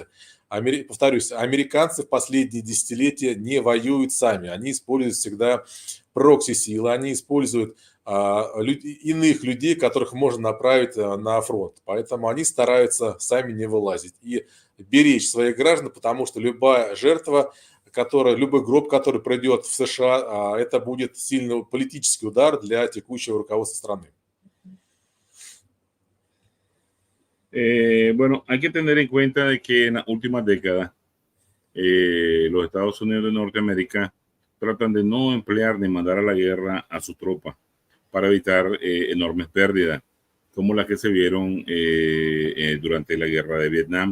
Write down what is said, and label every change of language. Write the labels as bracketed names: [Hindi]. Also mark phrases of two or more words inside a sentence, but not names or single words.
[Russian] Повторюсь, американцы в последние десятилетия не воюют сами, они используют всегда прокси-силы, они используют иных людей, которых можно направить на фронт. Поэтому они стараются сами не вылазить и беречь своих граждан, потому что любая жертва, любой гроб, который пройдет в США, это будет сильный политический удар для текущего руководства страны. [Spanish] Bueno, hay que tener en cuenta de que en las últimas décadas los Estados Unidos de Norteamérica tratan de no emplear ni mandar a la guerra a sus tropas para evitar enormes pérdidas, como las que se vieron durante la guerra de Vietnam.